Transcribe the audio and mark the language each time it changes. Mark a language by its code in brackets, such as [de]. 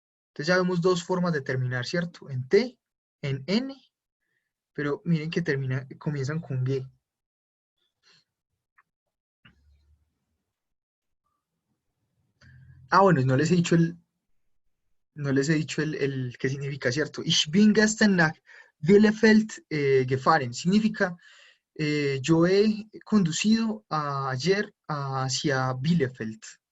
[es] Entonces ya vemos dos formas de terminar, ¿cierto? En T, en N, pero miren que comienzan con G. Ah, bueno, no les he dicho el qué significa, ¿cierto? [de] Ich bin gestern nach Bielefeld gefahren. [es] Significa, yo he conducido ayer hacia Bielefeld.